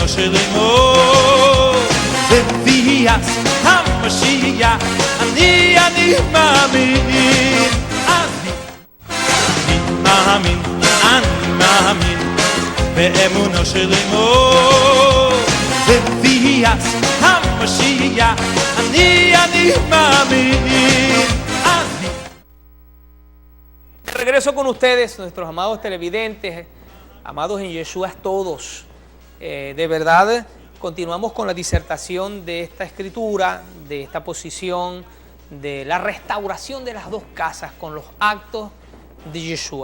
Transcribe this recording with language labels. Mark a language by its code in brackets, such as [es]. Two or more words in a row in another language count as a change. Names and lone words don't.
[he] שלמו בביאת המשיח אני מאמין אני מאמין באמונו שלמו בביאת המשיח אני מאמין. [es] Regreso con ustedes, nuestros amados televidentes, amados en Yeshua todos. De verdad, continuamos con la disertación de esta escritura, de esta posición, de la restauración de las dos casas con los actos de Yeshua.